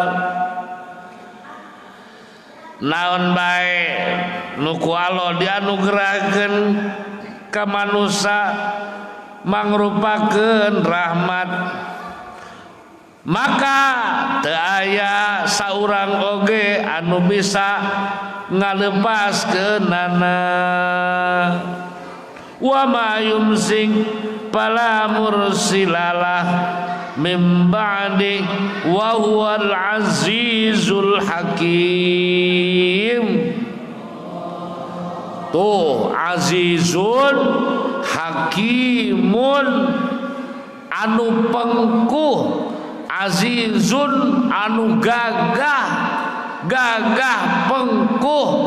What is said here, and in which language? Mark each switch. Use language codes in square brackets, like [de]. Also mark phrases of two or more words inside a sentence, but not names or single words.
[su] naon bae nu ku Allah dianugerahkeun ka manusia mangrupakeun rahmat maka teu aya saurang oge anu bisa ngalepaskeunana [ar] وما يمسك فلا مرسل له من بعده وهو العزيز الحكيم. [su] Tuh [ar] عزيز حكيم [su] anu pengkuh, azizun anu gagah pengkuh.